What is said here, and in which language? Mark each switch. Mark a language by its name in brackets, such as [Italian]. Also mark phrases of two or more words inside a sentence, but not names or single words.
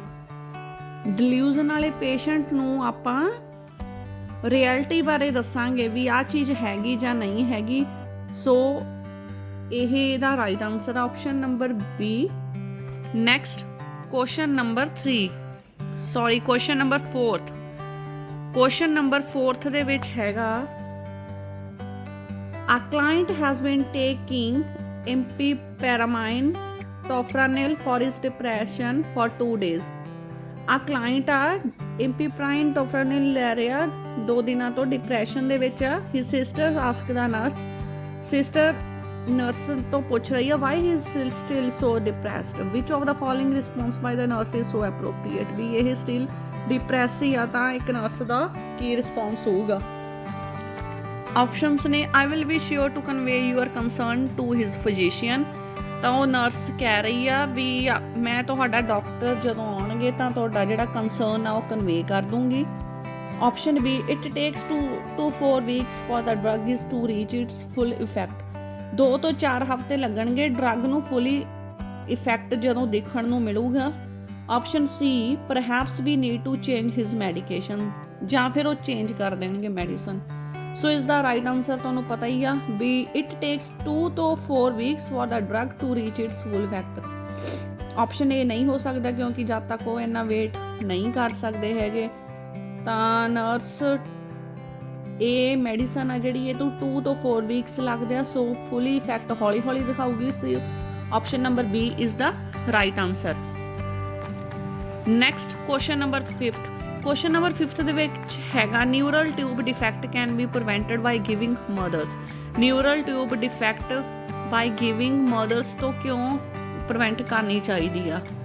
[Punjabi] ਡਿਲੂਜ਼ਨ ਵਾਲੇ ਪੇਸ਼ੈਂਟ ਨੂੰ ਆਪਾਂ ਰਿਐਲਿਟੀ ਬਾਰੇ ਦੱਸਾਂਗੇ ਵੀ ਆਹ ਚੀਜ਼ ਹੈਗੀ ਜਾਂ ਨਹੀਂ ਹੈਗੀ। ਸੋ ਇਹ ਇਹਦਾ [English] right answer [Punjabi] ਆ [English] option number B. next question number 3 sorry question number 4th. question number 4th [Punjabi] ਦੇ ਵਿੱਚ ਹੈਗਾ [English] a client has been taking imipramine tofranil for his depression for 2 days। [Punjabi] ਆ ਕਲਾਇੰਟ ਆ ਇੰਪੀਪ੍ਰਾਈਨ ਟੋਫਰਾਨਿਲ ਲੈ ਰਿਹਾ 2 ਦਿਨਾਂ ਤੋਂ ਡਿਪਰੈਸ਼ਨ ਦੇ ਵਿੱਚ ਆ। [English] his sister ask the nurse, [Punjabi] ਸਿਸਟਰ ਨਰਸ ਤੋਂ ਪੁੱਛ ਰਹੀ ਆ [English] why he is still so depressed, which of the following response by the nurse is so appropriate. [Punjabi] ਵੀ ਇਹ [English] still depress [Punjabi] ਹੀ ਆ ਤਾਂ ਇੱਕ ਨਰਸ ਦਾ ਕੀ ਰਿਸਪੌਂਸ ਹੋਊਗਾ? ਆਪਸ਼ਨਸ ਨੇ [English] I will be sure to convey your concern to his physician, [Punjabi] ਤਾਂ ਉਹ ਨਰਸ ਕਹਿ ਰਹੀ ਆ ਵੀ ਮੈਂ ਤੁਹਾਡਾ ਡਾਕਟਰ ਜਦੋਂ ਆਉਣਗੇ ਤਾਂ ਤੁਹਾਡਾ ਜਿਹੜਾ ਕੰਸਰਨ ਆ ਉਹ ਕਨਵੇ ਕਰ ਦੂੰਗੀ। [English] option B it takes 2 to 4 weeks for the drug is to reach its full effect। [Punjabi] 2 ਤੋਂ 4 ਹਫ਼ਤੇ ਲੱਗਣਗੇ ਡਰੱਗ ਨੂੰ [English] fully effect [Punjabi] ਜਦੋਂ ਦੇਖਣ ਨੂੰ ਮਿਲੂਗਾ। [English] option C perhaps we need to change his medication, [Punjabi] ਜਾਂ ਫਿਰ ਉਹ ਚੇਂਜ ਕਰ ਦੇਣਗੇ ਮੈਡੀਸਨ। ਸੋ ਇਸ ਦਾ [English] right answer [Punjabi] ਤੁਹਾਨੂੰ ਪਤਾ ਹੀ ਆ ਵੀ [English] it takes 2 to 4 weeks for the drug to reach its full effect। [Punjabi] ਆਪਸ਼ਨ ਏ ਨਹੀਂ ਹੋ ਸਕਦਾ ਕਿਉਂਕਿ ਜਦ ਤੱਕ ਉਹ ਇੰਨਾ ਵੇਟ ਨਹੀਂ ਕਰ ਸਕਦੇ ਹੈਗੇ ਤਾਂ ਨਰਸ ਇਹ ਮੈਡੀਸਨ ਆ ਜਿਹੜੀ ਇਹ ਤੋਂ [English] 2 to 4 weeks [Punjabi] ਲੱਗਦੇ ਆ। [English] so fully effect [Punjabi] ਹੌਲੀ ਹੌਲੀ ਦਿਖਾਊਗੀ। [English] so option number B is the right answer. next question number 5th. question number 5th [Punjabi] ਦੇ ਵਿੱਚ ਹੈਗਾ [English] neural tube defect can be prevented by giving mothers. neural tube defect by giving mothers [Punjabi] ਤੋਂ ਕਿਉਂ ਪ੍ਰੀਵੈਂਟ ਕਰਨੀ ਚਾਹੀਦੀ ਆ?